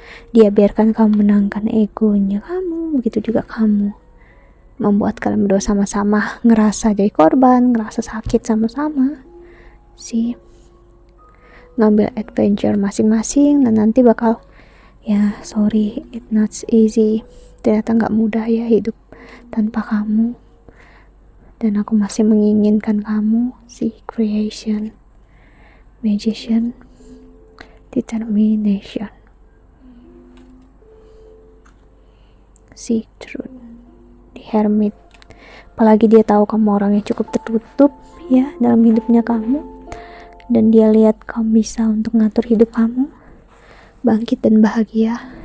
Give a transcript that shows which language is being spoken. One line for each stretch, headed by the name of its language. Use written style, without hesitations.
Indonesian: Dia biarkan kamu menangkan egonya kamu, begitu juga kamu, membuat kalian berdua sama-sama ngerasa jadi korban, ngerasa sakit sama-sama. Ngambil adventure masing-masing, dan nanti bakal ya,
English: sorry, it's not easy.
Indonesian: Ternyata gak mudah ya hidup tanpa kamu, dan aku masih menginginkan kamu.
English: Creation, magician, determination, truth, the hermit.
Indonesian: Apalagi dia tahu kamu orang yang cukup tertutup ya dalam hidupnya kamu, dan dia lihat kamu bisa untuk ngatur hidup kamu bangkit dan bahagia.